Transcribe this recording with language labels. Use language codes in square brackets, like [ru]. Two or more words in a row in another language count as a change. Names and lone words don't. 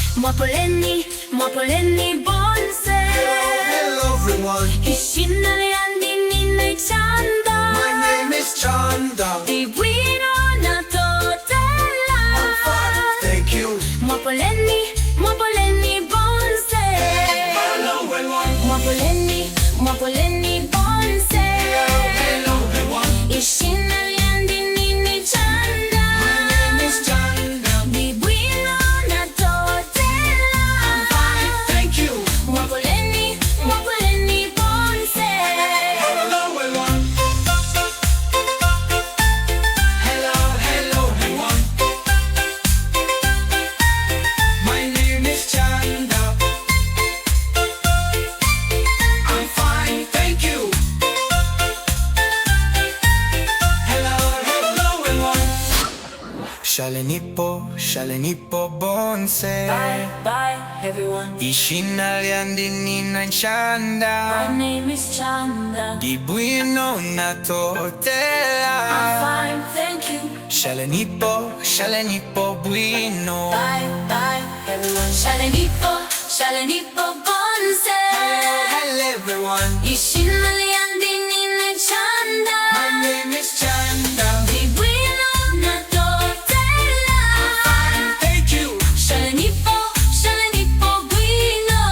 [bem] Mwapoleni, Mwapoleni bonse. [en] Hello everyone. [bem] Ishina, lyandi, Chanda. [en] My name is Chanda. [bem] Bwino, natotela. [en] I'm fine, thank you. [bem] Mwapoleni, Mwapoleni bonse. [en] Hello everyone. [bem] Mwapoleni, Mwapoleni bonse. [en] Hello everyone. [bem] Ishina, lyandi, Chanda. [en] My name is Chanda. [bem] Bwino, natotela. [en] I'm fine, thank you. [bem] Mwapoleni, Mwapoleni bonse. [en] Hello everyone. Hello everyone. My name is Chanda. I'm fine, thank you. Hello everyone. [bem] Shalenipo bonse. [en] Bye, everyone. [bem] Ishina, lyandi, Chanda. [en] My name is Chanda. [bem] Bwino, natotela. [en] Fine, thank you. [bem] Shalenipo, bwino. [en] Bye, everyone. [bem] Shalenipo, bonse. [en] Hello everyone. [bem] Ishina, lyandi, Chanda. [en] My name is Chanda. [bem] Bwino, natotela. [en] Thank you. [bem] Shalenipo, bwino.